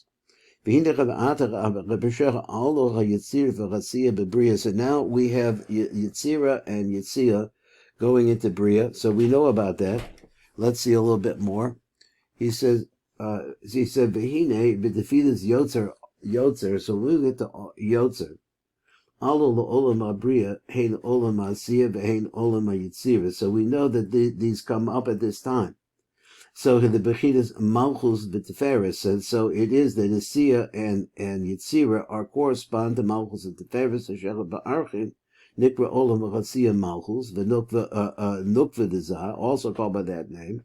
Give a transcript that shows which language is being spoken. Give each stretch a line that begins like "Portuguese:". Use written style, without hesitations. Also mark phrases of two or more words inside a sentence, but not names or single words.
English: So now we have Yitzira and Yitzia going into Bria, so we know about that. Let's see a little bit more. He said,
Hebrew: והנה בתפילת יוצר,
English: so we get to Yotzer.
Hebrew: עלו לעולם הבריאה, הן עולם העשיה, והן עולם היצירה.
English: So we know that these come up at this time. So the
Hebrew: בחינת מלכות בתפארת,
English: and so it is that Asiya and Yitzira are correspond to Malchus and Tiferes,
Hebrew: אשר בערכין, נקרא עולם העשיה מלכות, ונוקבא דזה,
English: also called by that name.